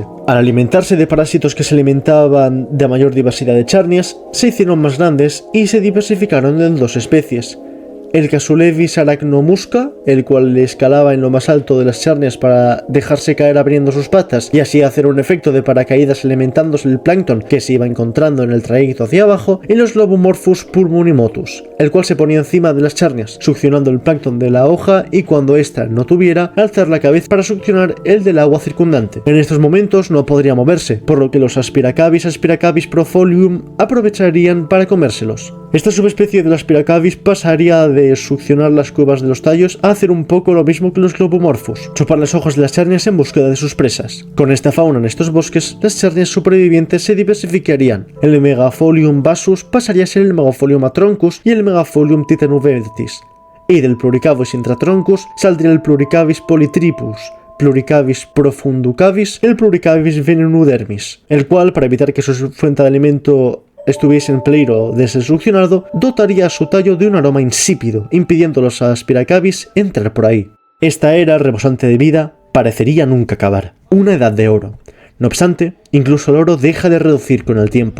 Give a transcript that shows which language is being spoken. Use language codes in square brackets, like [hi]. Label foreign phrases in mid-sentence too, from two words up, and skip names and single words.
[es] Al alimentarse de parásitos que se alimentaban de mayor diversidad de charnias, se hicieron más grandes y se diversificaron en 2 especies: el Casulevis arachnomusca, el cual escalaba en lo más alto de las charnias para dejarse caer abriendo sus patas y así hacer un efecto de paracaídas alimentándose el plancton que se iba encontrando en el trayecto hacia abajo, y los Lobomorphus pulmonimotus, el cual se ponía encima de las charnias, succionando el plancton de la hoja y cuando ésta no tuviera, alzar la cabeza para succionar el del agua circundante. En estos momentos no podría moverse, por lo que los Aspiracavis profolium aprovecharían para comérselos. Esta subespecie de las Aspiracavis pasaría de succionar las cuevas de los tallos a hacer un poco lo mismo que los Globomorphus, chupar las hojas de las charnias en búsqueda de sus presas. Con esta fauna en estos bosques, las charnias supervivientes se diversificarían. El Megafolium vasus pasaría a ser el Megafolium atroncus y el Megafolium titanuvertis, y del Pluricavus intratroncus saldría el Pluricavis polytripus, Pluricavis profunducavis, el Pluricavis venenudermis, el cual, para evitar que su fuente de alimento estuviese en peligro de ser succionado, dotaría a su tallo de un aroma insípido, impidiendo a los Aspiracavis entrar por ahí. Esta era, rebosante de vida, parecería nunca acabar. Una edad de oro. No obstante, incluso el oro deja de reducir con el tiempo.